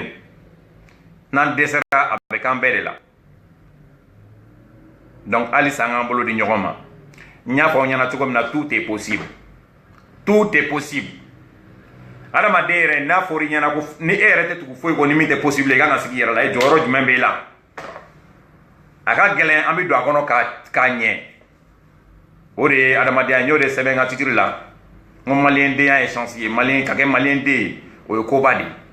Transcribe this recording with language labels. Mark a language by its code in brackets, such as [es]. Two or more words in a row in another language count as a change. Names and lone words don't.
[bm] N'an dɛsɛra a bɛ k'an bɛɛ de la. Donc halisa an k'an bolo di ɲɔgɔn ma. N y'a fɔ aw ɲɛna cogo min na, [fr] tout est possible. Tout est possible. [bm] Adamaden yɛrɛ n'a fɔra i ɲɛna ko ni e yɛrɛ tɛ tugu foyi kɔ ni min tɛ possible i kan ka sigi i yɛrɛ la, jɔyɔrɔ jumɛn b'e la? A ka gɛlɛn an bɛ don a kɔnɔ k'a ɲɛ. O de ye adamadenya, n y'o de sɛbɛn n ka titre la. N ko maliyɛndenya ye chance ye, ka kɛ maliyɛnden ye o ye koba de ye.